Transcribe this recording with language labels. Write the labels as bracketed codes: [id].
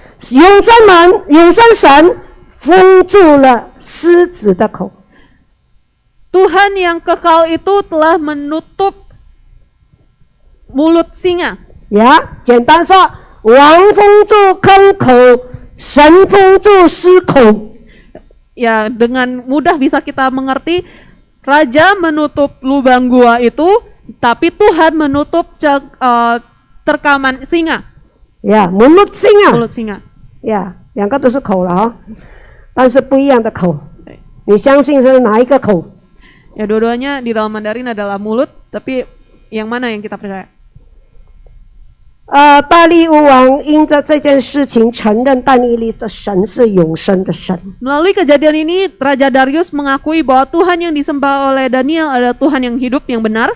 [zh] 永生神封住了狮子的口。 [id] Tuhan yang kekal itu telah menutup mulut singa. [zh] 呀，简单说，王封住坑口，神封住狮口。 [id] Ya, dengan mudah bisa kita mengerti, raja menutup lubang gua itu, tapi Tuhan menutup terkaman singa, 呀，mulut singa， mulut singa. [zh] 呀，两个都是口了哈，但是不一样的口。你相信是哪一个口？ [id] Ya, dua-duanya di dalam Mandarin adalah mulut, tapi yang mana yang kita percaya? [zh] 大利乌王因着这件事情承认但以理的神是永生的神。 [id] Melalui kejadian ini, Raja Darius mengakui bahwa Tuhan yang disembah oleh Daniel adalah Tuhan yang hidup, yang benar.